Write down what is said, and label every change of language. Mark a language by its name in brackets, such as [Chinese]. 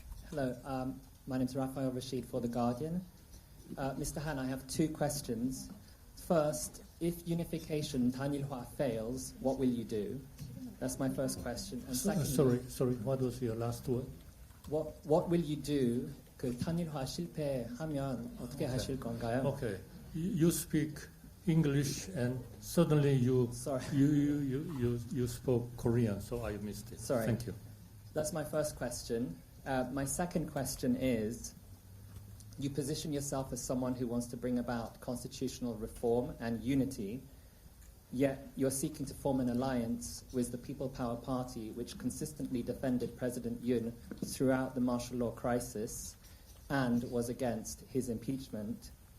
[English] Hello, my name is Raphael Rashid for The Guardian. Mr. Han, I have two questions. First, if unification Tanilhua fails, what will you do? That's my first question. And secondly, Sorry, what was your last word? what will you do? [Korean] 그 Tanilhua 실패하면 어떻게 하실 건가요? [English] Okay, you speak English and suddenly you Sorry. you spoke Korean, so I missed it. Sorry. Thank you. That's my first question. My second question is, you position yourself as someone who wants to bring about constitutional reform and unity, yet you're seeking to form an alliance with the People Power Party, which consistently defended President Yoon throughout the martial law crisis and was against his impeachment.